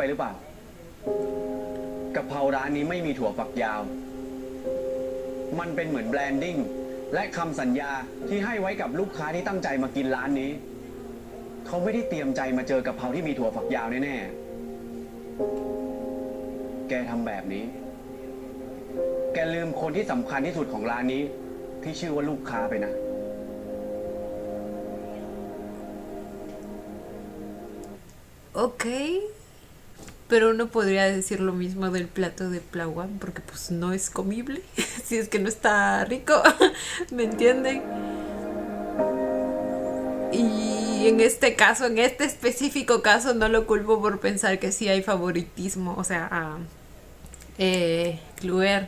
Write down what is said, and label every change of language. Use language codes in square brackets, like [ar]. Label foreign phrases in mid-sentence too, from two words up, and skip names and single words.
[th] หรือเปล่ากะเพราร้านนี้ไม่มีถั่วฝักยาวมันเป็นเหมือนแบรนดิ้งและคำสัญญาที่ให้ไว้กับลูกค้าที่ตั้งใจมากินร้านนี้เขาไม่ได้เตรียมใจมาเจอกะเพราที่มีถั่วฝักยาวแน่ๆแกทำแบบนี้แกลืมคนที่สำคัญที่สุดของร้านนี้ที่ชื่อว่าลูกค้าไปนะ [es] Ok. Pero uno podría decir lo mismo del plato de Plawan, porque pues no es comible, si es que no está rico, ¿me entienden? Y en este caso, en este específico caso, no lo culpo por pensar que sí hay favoritismo, o sea, Cluer.